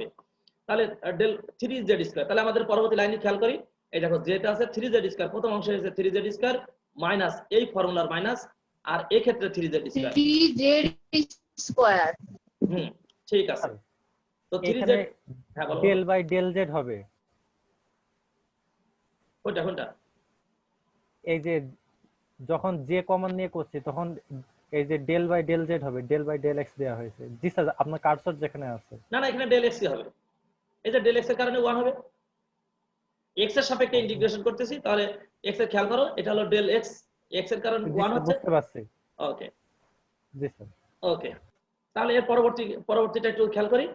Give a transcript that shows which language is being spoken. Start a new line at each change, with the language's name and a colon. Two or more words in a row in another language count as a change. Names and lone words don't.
Bangla: তাহলে del 3z², তাহলে আমাদের পরবর্তী লাইনে খেয়াল করি, এই দেখো যেটা আছে 3z², প্রথম অংশে আছে 3z² মাইনাস এই ফর্মুলার মাইনাস, আর এই ক্ষেত্রে 3z²। 3z²। ঠিক আছে। তো 3z, হ্যাঁ বলো। del/del z হবে। কোনটা? এই যে যখন যে কমন নিয়ে করছি তখন এই যে del/del z হবে, del/del x দেয়া হয়েছে। জি স্যার, আপনার কার্সর যেখানে আছে। না এখানে del x হবে, এই যে del x এর কারণে 1 হবে। x এর সাপেক্ষে ইন্টিগ্রেশন করতেছি, তাহলে x এর খেয়াল করো, এটা হলো del x, x এর কারণে 1 হচ্ছে। বুঝতে পারছি। ওকে জি স্যার। ওকে, তাহলে এর পরবর্তীটা একটু খেয়াল করি।